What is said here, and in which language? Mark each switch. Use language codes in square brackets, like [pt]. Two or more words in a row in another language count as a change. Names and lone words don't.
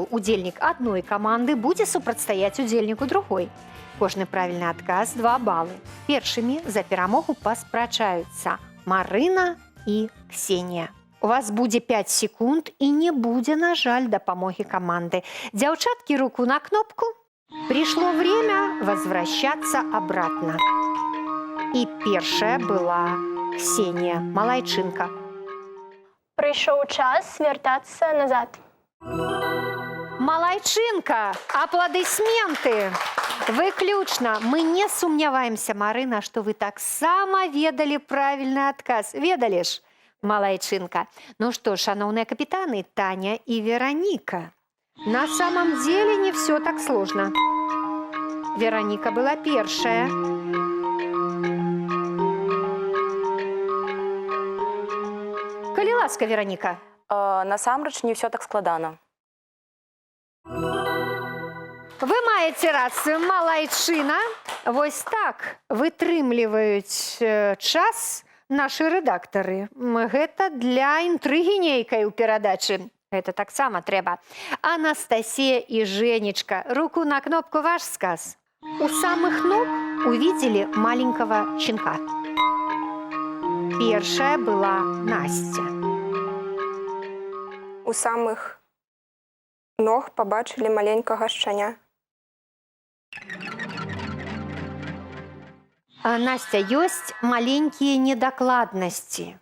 [be] Удзельнік адной каманды будзе супрацьстаяць удзельніку другой. Кожны правільны адказ 2 балы. Першымі за перамогу паспрачаюцца Марына і Ксенія. У вас будзе 5 секунд і не будзе, на жаль, дапамогі каманды. Дзяўчаткі, руку на кнопку. [ru] Пришло время возвращаться обратно. [be] І першая была Ксенія, малайчынка. Прыйшоў час вяртацца назад. Малайчынка, апладысменты. Выключна. Мы не сумняваемся, Марына, што вы таксама ведалі правільны адказ. Ведалі ж, малайчынка. Ну што, [ru] шановные капитаны, [be] Таня и Вероника. [ru] На самом деле не все так сложно. Вероника была первая. [be] Калі ласка, Вероника. Насамрэч не ўсё так складана. Вы маеце рацыю, малайчына. Вось так вытрымліваюць час нашы рэдактары. Гэта для інтрыгі нейкай у перадачы. Это таксама трэба. Анастасія і Женечка, руку на кнопку, ваш сказ. [ru] У самых ног увидели маленького щенка. [be] Першая была Настя. У самых ног пабачылі маленькага шчаня. Настя, ёсць маленькія недакладнасці.